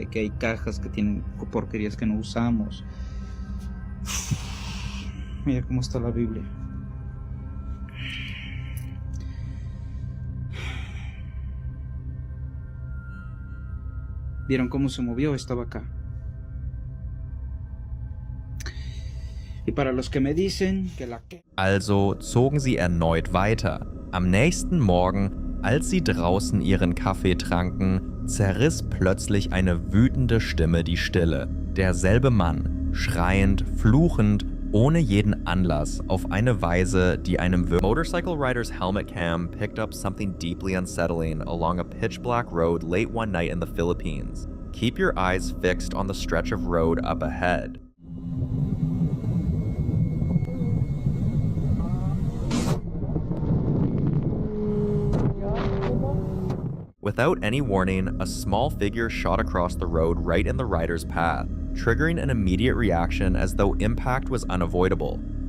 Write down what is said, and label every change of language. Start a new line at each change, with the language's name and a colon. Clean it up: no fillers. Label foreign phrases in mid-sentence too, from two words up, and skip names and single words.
Spanish: Que hay cajas que tienen porquerías que no usamos. Mira cómo está la Biblia. ¿Vieron cómo se movió? Estaba acá. Y para los que me dicen que la...
German: Also zogen sie erneut weiter. Am nächsten Morgen, als sie draußen ihren Kaffee tranken, zerriss plötzlich eine wütende Stimme die Stille. Derselbe Mann, schreiend, fluchend, ohne jeden Anlass, auf eine Weise, die einem
English: Motorcycle rider's helmet cam picked up something deeply unsettling along a pitch-black road late one night in the Philippines. Keep your eyes fixed on the stretch of road up ahead. Without any warning, a small figure shot across the road right in the rider's path, triggering an immediate reaction as though impact was unavoidable.